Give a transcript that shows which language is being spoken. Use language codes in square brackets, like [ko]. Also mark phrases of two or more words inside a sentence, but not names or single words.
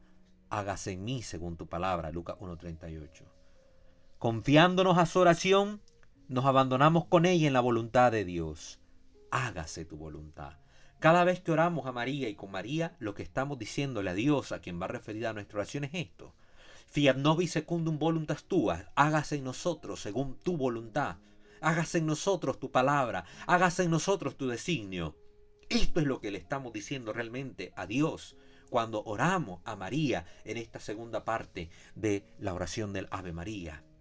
[es] Hágase en mí según tu palabra, Lucas 1:38. Confiándonos a su oración, nos abandonamos con ella en la voluntad de Dios. Hágase tu voluntad. Cada vez que oramos a María y con María, lo que estamos diciéndole a Dios, a quien va referida a nuestra oración, es esto: [la] Fiat novi secundum voluntas tua, [es] hágase en nosotros según tu voluntad, hágase en nosotros tu palabra, hágase en nosotros tu designio. Esto es lo que le estamos diciendo realmente a Dios cuando oramos a María en esta segunda parte de la oración del Ave María.